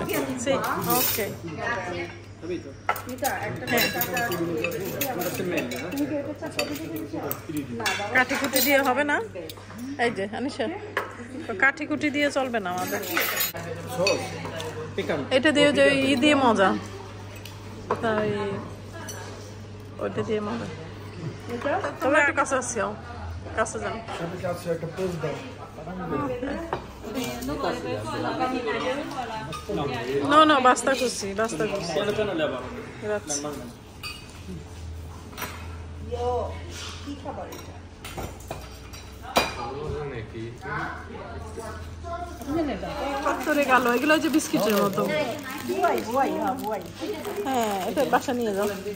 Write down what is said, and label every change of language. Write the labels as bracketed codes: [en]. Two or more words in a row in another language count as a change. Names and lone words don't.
[bn] ওকে, কাঠি কুটি দিয়ে হবে না। এই যে আনিশা, কাঠি কুটি দিয়ে চলবে না আমাদের। এটা দিয়ে যে ই দিয়ে মজা, তাই ওইটা দিয়ে মজা। তোমরা একটু কাছে আসছিও, কাছে যাও। [it] No, basta così. Piano leva. Grazie. [bn] কত রেগালো, এগুলো যে বিস্কিটের মতো। হ্যাঁ, এটা বাসা নিয়ে যাও।